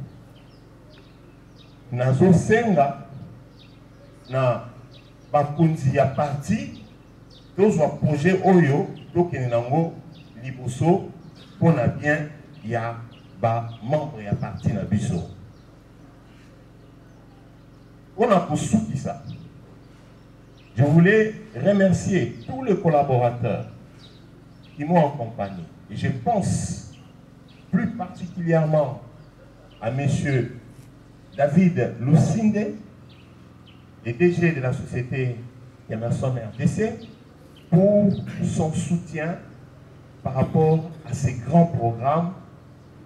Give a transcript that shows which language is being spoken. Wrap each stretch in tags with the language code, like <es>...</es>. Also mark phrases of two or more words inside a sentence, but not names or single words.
<ln>nazo senga na bakunzi ya parti tozwa projet oyo tokende nango liboso pona bien ya ba membre ya parti na biso</ln> <fr>on a</fr> <ln>kosukisa.</ln> <fr>Je voulais remercier tous les collaborateurs qui m'ont accompagné. Et je pense plus particulièrement à M. David Lucinde, le DG de la société Emerson RDC, pour son soutien par rapport à ces grands programmes.</fr>